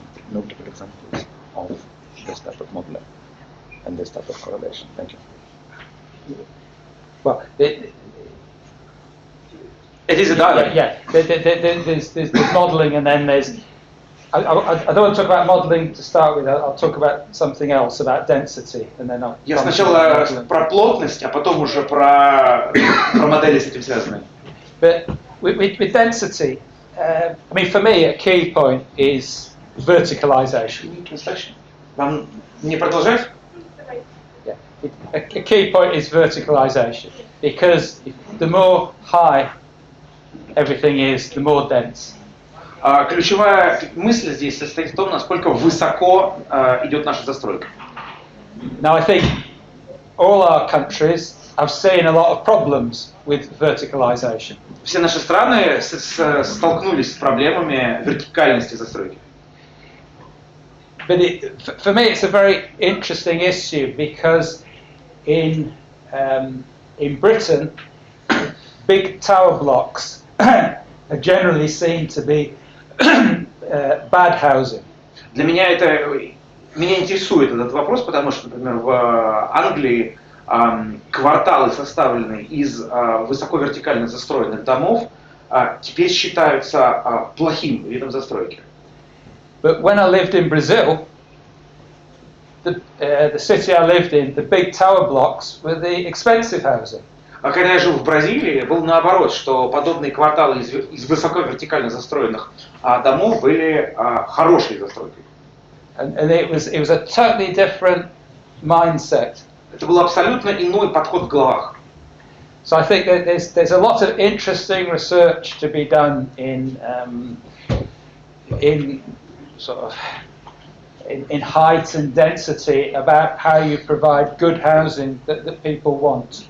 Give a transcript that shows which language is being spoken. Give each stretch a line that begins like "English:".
English: notable examples of this type of modeling and this type of correlation. Thank you. Well, It is a dialogue. yeah, there's modelling, and then there's. I don't want to talk about modelling to start with. I'll talk about something else, about density, and then I'll.
Russian: Я сначала про плотность, а потом уже про модели с этим связанные.
English: But with density, I mean, for me, a key point is verticalization.
Russian: Вам не продолжать?
English: Yeah, a key point is verticalization, because the more high everything is, the more dense.
Russian: Ключевая мысль здесь состоит в том, насколько высоко идет наша застройка.
English: Now, I think all our countries have seen a lot of problems with verticalization.
Russian: Все наши страны столкнулись с проблемами вертикальности застройки.
English: But for me, it's a very interesting issue because in Britain, big tower blocks are generally seen to be bad housing.
Russian: Меня интересует этот вопрос, потому что, например, в Англии кварталы, составленные из высоко вертикально застроенных домов, теперь считаются плохим видом застройки.
English: But when I lived in Brazil, the city I lived in, the big tower blocks were the expensive housing.
Russian: А когда я жил в Бразилии, было наоборот, что подобные кварталы из высоко вертикально застроенных домов были хорошей застройкой.
English: And it was a totally different mindset.
Russian: Это был абсолютно иной подход в головах.
English: So I think that there's a lot of interesting research to be done in height and density about how you provide good housing that people want.